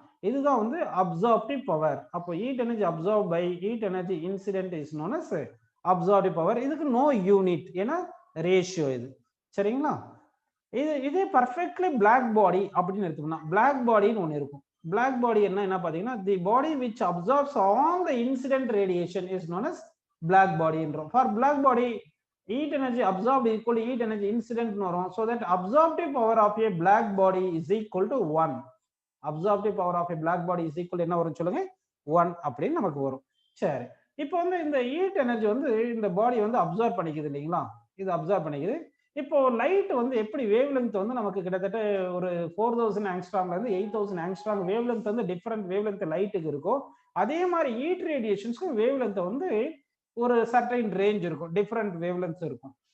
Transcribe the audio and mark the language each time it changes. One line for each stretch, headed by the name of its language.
Tamil: இதுதான் வந்து
English: Absorptive power. அப்போ heat energy absorb by heat energy incident is known as absorptive power.
Tamil: இதுக்கு நோ யூனிட், ஏன்னா ரேஷியோ இது. சரிங்களா? இதே பர்ஃபெக்ட்லி பிளாக் பாடி அப்படின்னு எடுத்துக்கணும். பிளாக் பாடின்னு ஒன்று இருக்கும்.
English: black body
Tamil: என்ன பாத்தீங்கன்னா,
English: The body which absorbs all the incident radiation is known as black பாடின்றோம். For black body heat energy absorbed equal to heat energy incident வரும். So that absorptive power of a black body is equal to 1. Absorptive power of a black body is equal to
Tamil: என்ன வரும் சொல்லுங்க? 1 அப்படின்னு நமக்கு வரும். சரி, இப்போ வந்து இந்த ஹீட் எனர்ஜி வந்து இந்த பாடி வந்து அப்சர்வ் பண்ணிக்குது இல்லைங்களா? இது அப்சர்வ் பண்ணிக்குது. இப்போ லைட் வந்து எப்படி வேவ் லென்த் வந்து நமக்கு கிட்டத்தட்ட ஒரு 4000 ஆங்ஸ்ட்ராம்ல இருந்து 8000 ஆங்ஸ்ட்ராம் வேவ் லென்த் வந்து டிஃபரெண்ட் வேவ் லென்த் லைட்டுக்கு இருக்கும். அதே மாதிரி ஹீட் ரேடியேஷன்ஸ்க்கும் வேவ் லென்த் வந்து ஒரு சர்டைன் ரேஞ்ச் இருக்கும், டிஃபரெண்ட் வேவ் லென்த்ஸ் இருக்கும்.